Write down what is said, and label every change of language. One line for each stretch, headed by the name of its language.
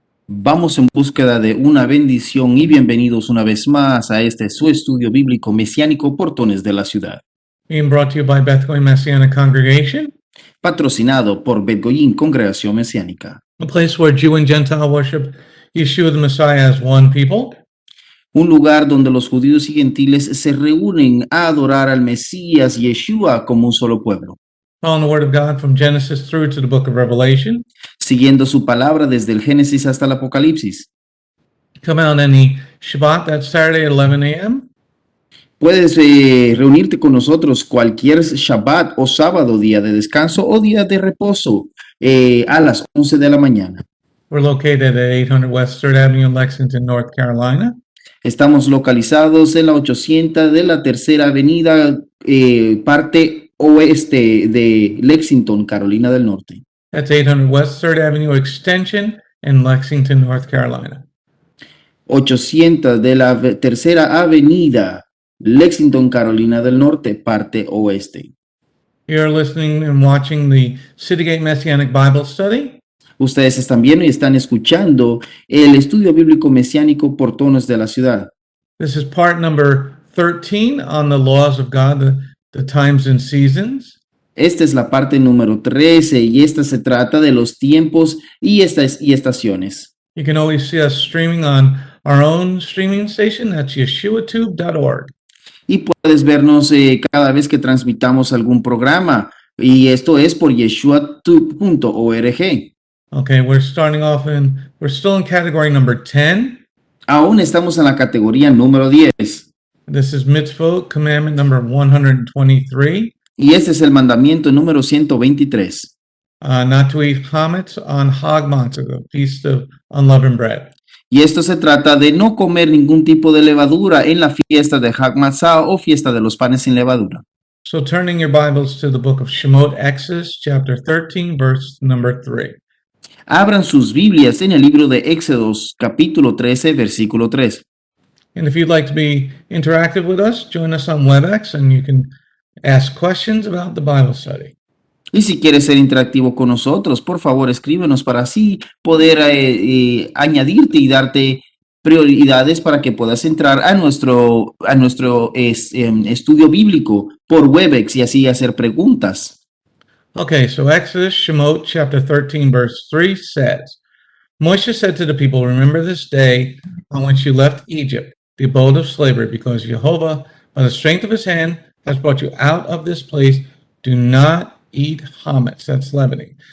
Spanish: Vamos en búsqueda de una bendición y bienvenidos una vez más a este su estudio bíblico mesiánico Portones de la Ciudad.
English: Being brought to you by Beth Goyim Messianic Congregation,
Spanish: Patrocinado por Beth Goyim Congregación Mesiánica.
English: a place where Jew and Gentile worship Yeshua the Messiah as one people.
Spanish: Un lugar donde los judíos y gentiles se reúnen a adorar al Mesías Yeshua como un solo pueblo,
English: Following the Word of God from Genesis through to the book of Revelation.
Spanish: siguiendo su palabra desde el Génesis hasta el Apocalipsis.
English: Come out any Shabbat, that's Saturday at 11 a.m.
Spanish: Puedes reunirte con nosotros cualquier Shabbat o sábado, día de descanso o día de reposo a las 11 de la mañana.
English: We're located at 800 West 3rd Avenue in Lexington, North Carolina.
Spanish: Estamos localizados en la 800 de la Tercera Avenida, parte oeste de Lexington, Carolina del Norte.
English: That's 800 West 3rd Avenue Extension in Lexington, North Carolina.
Spanish: 800 de la Tercera Avenida, Lexington, Carolina del Norte, parte oeste.
English: You're listening and watching the Citygate Messianic Bible Study.
Spanish: Ustedes están viendo y están escuchando el estudio bíblico mesiánico Portones de la Ciudad.
English: This is part number 13 on the laws of God, the times and seasons.
Spanish: Esta es la parte número 13 y esta se trata de los tiempos y estaciones.
English: You can always see us streaming on our own streaming station. That's yeshuatube.org.
Spanish: Y puedes vernos cada vez que transmitamos algún programa. Y esto es por yeshuatube.org.
English: Okay, we're still in category number 10.
Spanish: Aún estamos en la categoría número 10.
English: This is mitzvot, commandment number 123.
Spanish: Y este es el mandamiento número 123.
English: Not to eat chametz on Hag Matzah, the feast of unleavened bread.
Spanish: Y esto se trata de no comer ningún tipo de levadura en la fiesta de Hag Matzah o fiesta de los panes sin levadura.
English: So turning your Bibles to the book of Shemot, Exodus, chapter 13, verse number 3.
Spanish: Abran sus Biblias en el libro de Éxodos, capítulo 13, versículo 3.
English: And if you'd like to be interactive with us, join us on WebEx and you can ask questions about the Bible study.
Spanish: Y si quieres ser interactivo con nosotros, por favor escríbenos para así poder añadirte y darte prioridades para que puedas entrar a nuestro estudio bíblico por WebEx y así hacer preguntas.
English: Okay, so Exodus, Shemot, chapter 13, verse 3 says, Moshe said to the people, remember this day on which you left Egypt, the abode of slavery, because Jehovah, by the strength of his hand, has brought you out of this place. Do not eat chametz, that's leavening.